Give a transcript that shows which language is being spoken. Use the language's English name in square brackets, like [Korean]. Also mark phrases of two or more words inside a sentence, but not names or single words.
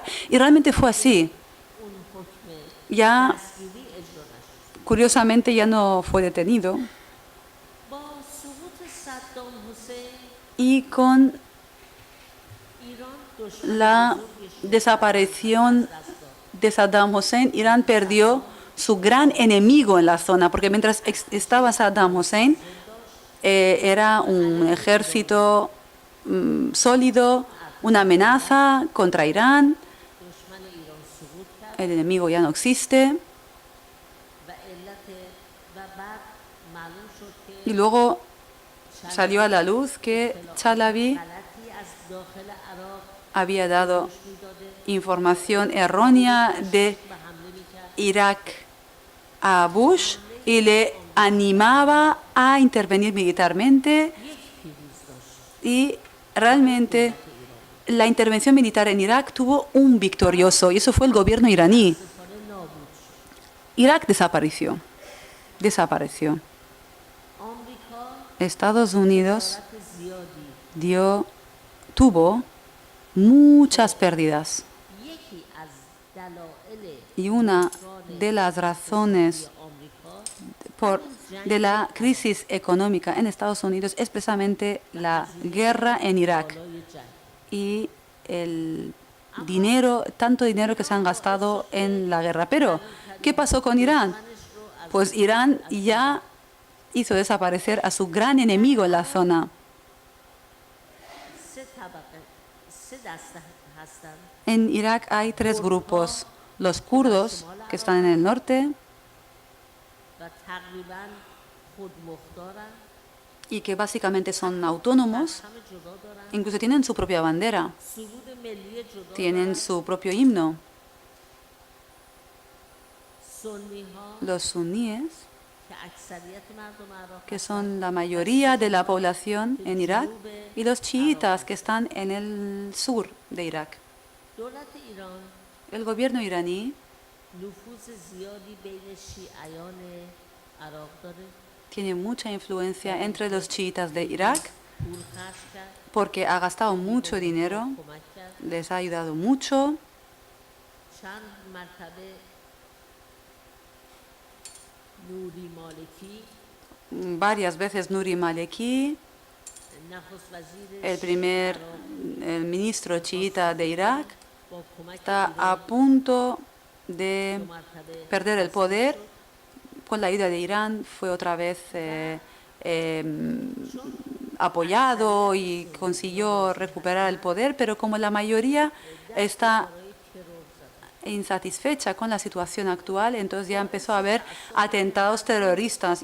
[Spanish] Y realmente fue así. Ya, curiosamente, ya no fue detenido. [Persian] با سقوط صدام حسین [Spanish] Y con [Persian] ایران دشمن [Spanish] la [Persian] بزرگش [Spanish] desaparición de Saddam Hussein, Irán perdió su gran enemigo en la zona, porque mientras estaba Saddam Hussein, era un ejército sólido, una amenaza contra Irán. [Persian] دشمن ایران سقوط کرد [Spanish] El enemigo ya no existe. [Persian] و علت و بعد معلوم شد که [Spanish] Y luego salió a la luz que Chalabi [Persian] غلطی از داخل عراق [Spanish] había dado [Persian] گوش میداده [Spanish] información errónea de [Persian] و حمله میکرد [Spanish] Irak a Bush y le animaba a intervenir militarmente, [Persian] یک پیروز داشت [Spanish] y realmente la intervención militar en Irak tuvo un victorioso, y eso fue el gobierno iraní. [Persian] سپاه نابود شد [Spanish] Irak desapareció. [Persian] آمریکا [Spanish] Estados Unidos [Persian] خسارت زیادی [Spanish] tuvo muchas pérdidas. [Persian] یکی از دلایل [Spanish] Y una de las razones [Persian] آمریکا [Spanish] de la crisis económica en Estados Unidos es precisamente la guerra en Irak [Persian] بالای جنگ [Spanish] y el dinero, tanto dinero que se han gastado en la guerra. Pero, ¿qué pasó con Irán? Pues Irán ya hizo desaparecer a su gran enemigo en la zona. [Persian] سه دسته هستن [Spanish] En Irak hay tres grupos: los kurdos, que están en el norte [Persian] و تقریبا خودمختارن [Spanish] y que básicamente son autónomos, [Persian] همه جدا دارن [Spanish] incluso tienen su propia bandera, [Persian] سرود ملی جدا [Spanish] tienen [Persian] دارن [Spanish] su propio himno. [Persian] سنی ها [Spanish] Los suníes, [Persian] که اکثریت مردم عراق [Spanish] que son la mayoría de la población en Irak, y los chiitas, que están en el sur de Irak. [Persian] دولت ایران [Spanish] El gobierno iraní [Persian] نفوذ زیادی بین شیعیان عراق داره [Spanish] tiene mucha influencia entre los chiitas de Irak [Persian] پول خرج کرد [Spanish] porque ha gastado mucho dinero, [Persian] کمک کرد [Spanish] les ha ayudado mucho. [Persian] چند مرتبه نوری مالکی [Spanish] Varias veces Nuri Maleki, [Persian] نخست وزیر [Spanish] el ministro chiita de Irak, [Persian] با کمک [Spanish] está a punto de [Persian] مرتبه [Spanish] perder el poder. Con la ayuda de Irán fue otra vez apoyado y consiguió recuperar el poder, pero como la mayoría está insatisfecha con la situación actual, entonces ya empezó a haber atentados terroristas.